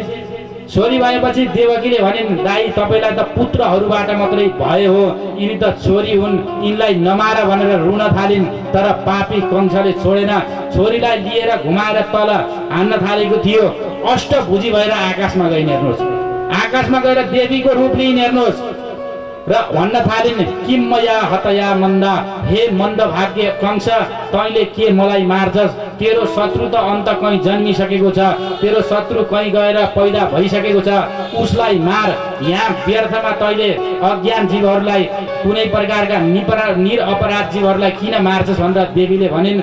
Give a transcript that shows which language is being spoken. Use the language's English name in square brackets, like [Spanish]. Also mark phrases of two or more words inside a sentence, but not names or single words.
[Nepali] छोरी भएपछि देवकीले भनिन्, दाई तपाईलाई त पुत्रहरूबाट मात्रै भए हो, यिनी त छोरी हुन्, यिनलाई नमार भनेर रुन थालिन्। तर पापी कंसले छोडेन। छोरीलाई लिएर घुमाएर तल हान्न थालेको थियो। अष्टभुजी भएर आकाशमा गइन्। हेर्नुहोस्, आकाशमा गएर देवीको रूप लिइन्। हेर्नुहोस्, र भन्न थालिन्, [Sanskrit] किम मया हतया मन्दा। [Nepali] हे मन्द भाग्य कंस, तैँले के मलाई मार्छस्? तेरो शत्रु त अन्त कहीँ जन्मिसकेको छ, तेरो शत्रु कहीँ गएर पैदा भइसकेको छ, उसलाई मार। यहाँ व्यर्थमा तैँले अज्ञान जीवहरूलाई, कुनै प्रकारका निरपराध जीवहरूलाई किन मार्छस् भनेर देवीले भनिन्।